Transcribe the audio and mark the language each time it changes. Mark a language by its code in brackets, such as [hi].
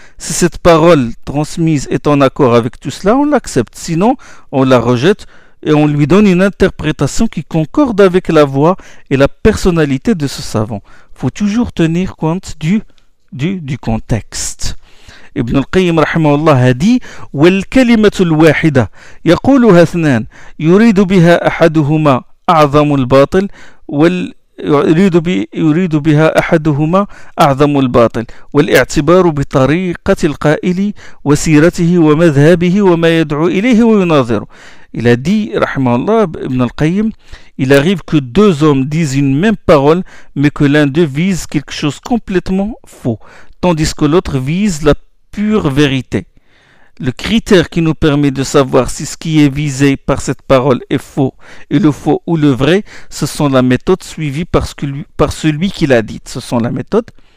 [fr] Si cette parole transmise est en accord avec tout cela, on l'accepte. Sinon, on la rejette. Et on lui donne une interprétation qui concorde avec la voix et la personnalité de ce savant. Faut toujours tenir compte du contexte. [ar] Ibn al-Qayyim rahimahullah [fr] a dit: [ar] وَالْكَلِمَةُ الْوَاحِدَةُ يَقُولُهَا اثْنَانِ يُرِيدُ بِهَا أَحَدُهُمَا أَعْظَمُ الْبَاطِلِ يُرِيدُ بِهَا أَحَدُهُمَا أَعْظَمُ الْبَاطِلِ وَالْاِعْتِبَارُ بِطَرِيقَةِ الْقَائِلِ وَسِيرَتِهِ وَمَذْهَبِهِ وَمَا يَدْعُو إِلَيْهِ وَيُنَاظِرُ. [fr] Il a dit, rahimahullah, Ibn al-Qayyim, il arrive que deux hommes disent une même parole, mais que l'un d'eux vise quelque chose complètement faux, tandis que l'autre vise la pure vérité. Le critère qui nous permet de savoir si ce qui est visé par cette parole est faux, et le faux ou le vrai, ce sont la méthode suivie par celui qui l'a dite. Ce sont la méthode